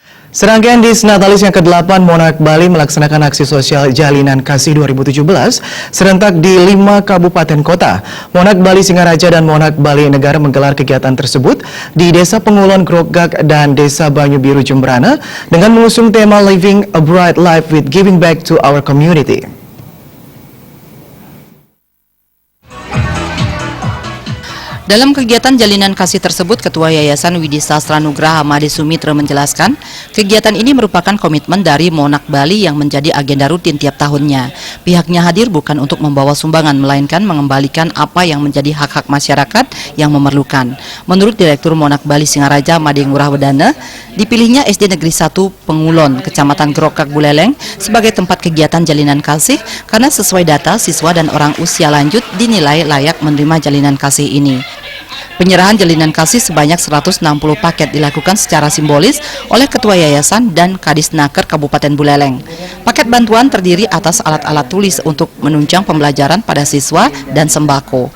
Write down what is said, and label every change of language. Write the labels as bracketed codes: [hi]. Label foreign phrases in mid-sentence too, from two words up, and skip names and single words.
[id] Serangkaian Disnatalis yang ke-8 Monarch Bali melaksanakan aksi sosial Jalinan Kasih 2017 serentak di 5 kabupaten kota. Monarch Bali Singaraja dan Monarch Bali Negara menggelar kegiatan tersebut di Desa Pengulon Grogak dan Desa Banyu Biru Jemberana dengan mengusung tema [en] Living a Bright Life with Giving Back to Our Community. [id] Dalam kegiatan Jalinan Kasih tersebut, Ketua Yayasan Widi Sastra Nugraha Made Sumitra menjelaskan, kegiatan ini merupakan komitmen dari Monarch Bali yang menjadi agenda rutin tiap tahunnya. Pihaknya hadir bukan untuk membawa sumbangan, melainkan mengembalikan apa yang menjadi hak-hak masyarakat yang memerlukan. Menurut Direktur Monarch Bali Singaraja Made Ngurah Wedana, dipilihnya SD Negeri 1 Pengulon, Kecamatan Grogak Buleleng sebagai tempat kegiatan Jalinan Kasih karena sesuai data siswa dan orang usia lanjut dinilai layak menerima Jalinan Kasih ini. Penyerahan Jalinan Kasih sebanyak 160 paket dilakukan secara simbolis oleh Ketua Yayasan dan Kadisnaker Kabupaten Buleleng. Paket bantuan terdiri atas alat-alat tulis untuk menunjang pembelajaran pada siswa dan sembako.